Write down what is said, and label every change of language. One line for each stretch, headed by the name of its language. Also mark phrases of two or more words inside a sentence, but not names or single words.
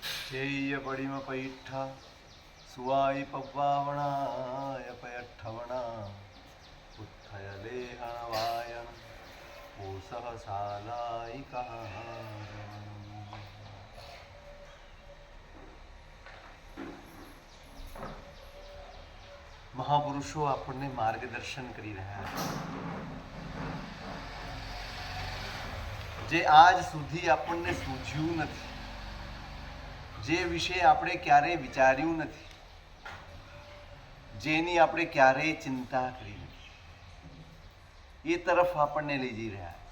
Prakrit languages: ध्येय पडिम पैठा सुवाई पव्वावणाय पयठवणा उत्थय लेहणवायन ओसह सालायिका।
Gujarati: મહાપુરુષો આપણને માર્ગદર્શન કરી રહ્યા છે, જે આજ સુધી આપણને સૂઝ્યું નથી, જે વિશે આપણે ક્યારેય વિચાર્યું નથી, જેની આપણે ક્યારેય ચિંતા કરી નથી, એ તરફ આપણને લઈ જઈ રહ્યા છે.